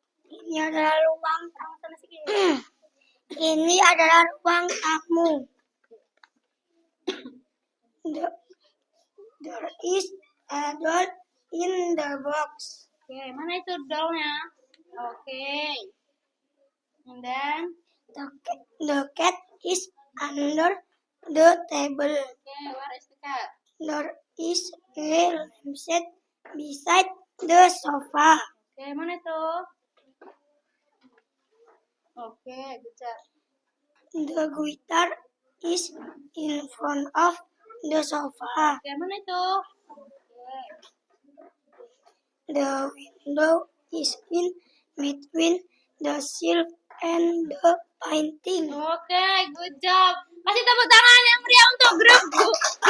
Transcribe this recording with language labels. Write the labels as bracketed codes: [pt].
[id] Ini adalah ruang Ini adalah ruang tamu. [en] There is a doll in the box. [id] Okay, mana itu dollnya? Okay. [en] And then? The cat is under the table. Okay, where is the cat? There is a lampshade beside the sofa. [id] Okay, mana itu? [en] Okay, good job. The guitar is in front of the sofa. [id] Okay, mana itu? Okay. [en] The window is in between the shelf and the painting. Okay, good job. [id] Kasih tepuk tangan yang meriah untuk grup 3.